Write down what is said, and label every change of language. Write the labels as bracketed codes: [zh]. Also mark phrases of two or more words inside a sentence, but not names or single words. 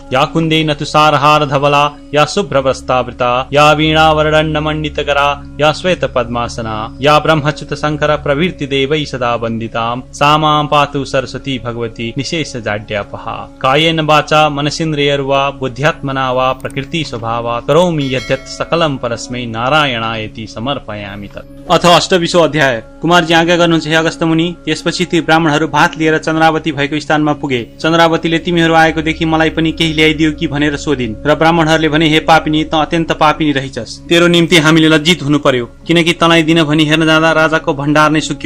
[sa] या कुन्देन तुषारहार धवला या शुभ्रवस्त्रावृता या वीणा वरदण्डमण्डितकरा या श्वेत पद्मासना या ब्रह्मच्युत शंकर प्रभृति देवैः सदा वन्दितां सा मां पातु सरस्वती भगवती निशेष जाड्यापहा। कायेन वाचा मनसीन्द्रियर्वा बुद्ध्यात्मना वा प्रकृति स्वभावात् करोमि यद्यत् सकलं परस्मै नारायणायति समर्पयामि तत्। अथ अष्टविंशो अध्याय। [ne] कुमारजी आज्ञा गर्नुहुन्छ हे अगस्त्य मुनि। त्यसपछि ती ब्राह्मणहरू भात लिएर चन्द्रावती भएको स्थानमा पुगे। चन्द्रावतीले तिमीहरू आएको देखि मलाई पनि केही ल्याइदियो कि भनेर सोधिन् र ब्राह्मणहरूले भने हे पापिनी त अत्यन्त पापिनी रहिछस्। तेरो निम्ति हामीले लज्जित हुनु पर्यो किनकि तँलाई दिन भनी हेर्न जाँदा राजाको भण्डार नै सुक्यो।